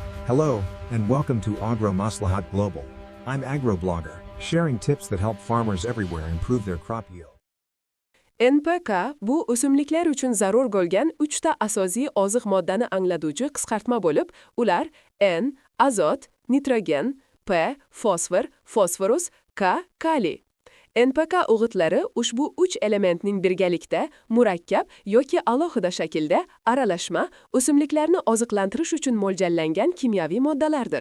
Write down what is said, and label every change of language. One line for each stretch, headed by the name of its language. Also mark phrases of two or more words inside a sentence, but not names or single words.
English: Hello, and welcome to Agro Maslahat Global. I'm AgroBlogger, sharing tips that help farmers everywhere improve their crop yield.
Uzbek: NPK bu o'simliklar uchun zarur bo'lgan 3 ta asosiy oziq moddani anglatuvchi qisqartma bo'lib, ular N azot, nitrogen, P fosfor, fosforus, K kaliy. NPK o'g'itlari ushbu 3 elementning birgalikda, murakkab yoki alohida shaklda aralashma o'simliklarni oziqlantirish uchun mo'ljallangan kimyoviy moddalardir.